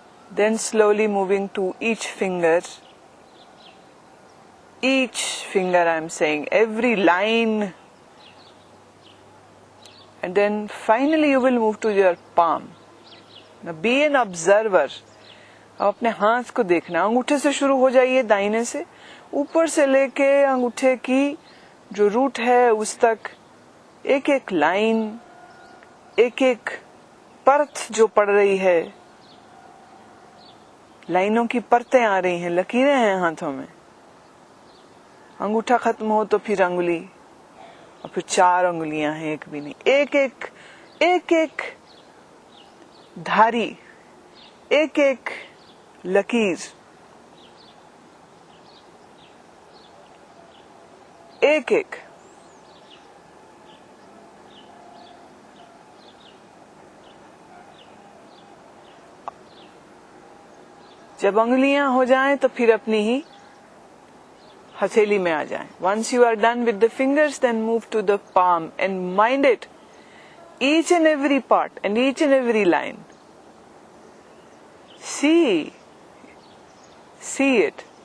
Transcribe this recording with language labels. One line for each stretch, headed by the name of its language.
English: Then slowly moving to each finger. Each finger, I am saying, every line. And then finally you will move to your palm. Now be an observer.
Hindi: अब अपने हाथ को देखना। अंगूठे से शुरू हो जाइए, दाहिने से ऊपर से लेके अंगूठे की जो रूट है उस तक एक एक लाइन, एक एक परत जो पड़ रही है, लाइनों की परतें आ रही हैं, लकीरें हैं हाथों में। अंगूठा खत्म हो तो फिर अंगुली, और फिर 4 अंगुलियां हैं, एक भी नहीं। एक एक धारी, एक एक लकीर, एक एक। जब अंगुलियां हो जाएं तो फिर अपनी ही हथेली में आ जाएं।
English: Once you are done with the fingers, then move to the palm and mind it, each and every part and each and every line. See it.